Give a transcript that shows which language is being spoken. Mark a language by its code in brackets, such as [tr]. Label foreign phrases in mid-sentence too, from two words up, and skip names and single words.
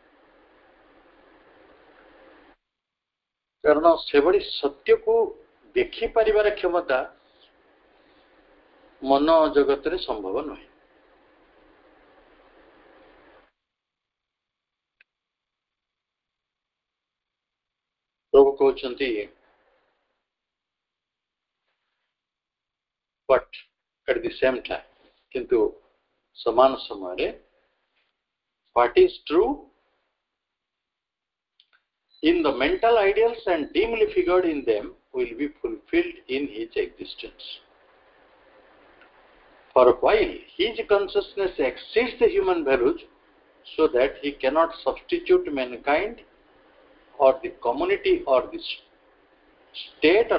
[or] କାରଣ ସେଭଳି ସତ୍ୟକୁ ଦେଖିପାରିବାର କ୍ଷମତା ମନ ଜଗତରେ ସମ୍ଭବ ନୁହେଁ। ପ୍ରଭୁ କହୁଛନ୍ତି [en] but at the same time, [or] କିନ୍ତୁ ସମାନ ସମୟରେ [en] what is true in the mental ideals and dimly figured in them will be fulfilled in his existence. For while his consciousness exceeds the human values, so that he cannot substitute mankind or the community or the state or